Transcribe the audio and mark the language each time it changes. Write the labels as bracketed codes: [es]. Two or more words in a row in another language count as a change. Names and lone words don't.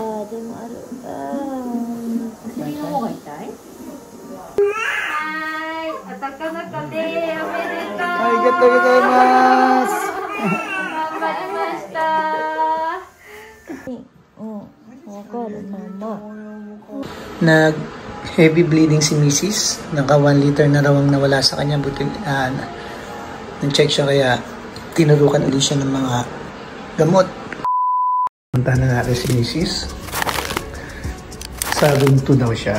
[ja] でもある。次の方が痛い？はい、男の子でおめでとう。ありがとうございます。頑張りました。わかる、mama. [tl] Nag-heavy bleeding si Mrs. Naka 1 liter na raw ang nawala sa kanya. Buti nag-check siya kaya tinurukan ulit siya ng mga gamot. Punta na natin si Mrs. Sa room 2 daw siya.